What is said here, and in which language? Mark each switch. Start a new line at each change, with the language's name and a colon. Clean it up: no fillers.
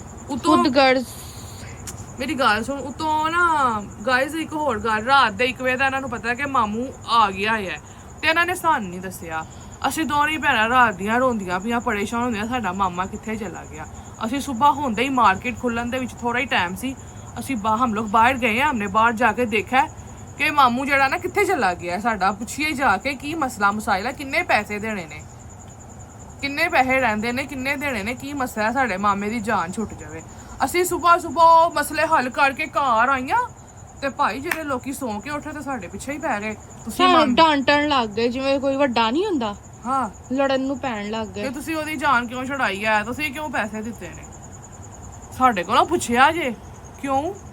Punjabi: ਉਤੋਂ ਖੁਦ ਗਰਜ਼ ਮੇਰੀ ਗੱਲ ਸੁਣ, ਉਤੋਂ ਨਾ ਗਾਇਜ਼ ਇੱਕ ਹੋਰ ਗੱਲ, ਰਾਤ ਦੇ 1 ਵਜੇ ਦਾ ਇਹਨਾਂ ਨੂੰ ਪਤਾ ਕਿ ਮਾਮੂ ਆ ਗਿਆ ਹੈ ਤੇ ਇਹਨਾਂ ਨੇ ਸਾਨੂੰ ਨਹੀਂ ਦੱਸਿਆ। ਅਸੀਂ ਦੋਨੇ ਭੈਣਾਂ ਰਾਤ ਦੀਆਂ ਰੋਂਦੀਆਂ ਪਈਆਂ, ਪਰੇਸ਼ਾਨ ਹੁੰਦੀਆਂ, ਸਾਡਾ ਮਾਮਾ ਕਿੱਥੇ ਚਲਾ ਗਿਆ। ਅਸੀਂ ਸਵੇਰ ਹੁੰਦੇ ਹੀ ਮਾਰਕੀਟ ਖੁੱਲਣ ਦੇ ਵਿੱਚ ਥੋੜਾ ਹੀ ਟਾਈਮ ਸੀ, ਅਸੀਂ
Hindi: हम लोग बाहर गए हैं, हमने बाहर जाके देखा कि मामू जड़ा ना कितने चला गया है।
Punjabi: साडा पुछिए जाके की मसला मसाइल है, किन्ने पैसे देने ने, किन्ने पैसे रहंदे ने, किन्ने देने ने, की मसला है, साडे मामे दी जान छुट जावे। ਅਸੀਂ ਸਵੇਰ ਮਸਲੇ ਹੱਲ ਕਰਕੇ ਘਰ ਆਈਆਂ ਤੇ ਭਾਈ ਜਿਹੜੇ ਲੋਕੀ ਸੌਂ ਕੇ ਉੱਠੇ ਤੇ ਸਾਡੇ ਪਿੱਛੇ ਹੀ ਪੈ ਗਏ। ਤੁਸੀਂ ਡਾਂਟਣ ਲੱਗ ਗਏ ਜਿਵੇਂ ਕੋਈ ਵੱਡਾ ਨਹੀਂ ਹੁੰਦਾ, ਹਾਂ ਲੜਨ ਨੂੰ ਪੈਣ ਲੱਗ ਗਏ। ਤੇ ਤੁਸੀਂ ਉਹਦੀ ਜਾਨ ਕਿਉਂ ਛੁਡਾਈ ਹੈ? ਤੁਸੀਂ ਕਿਉਂ ਪੈਸੇ ਦਿੱਤੇ ਨੇ? ਸਾਡੇ ਕੋਲੋਂ ਪੁੱਛਿਆ ਜੇ ਕਿਉਂ?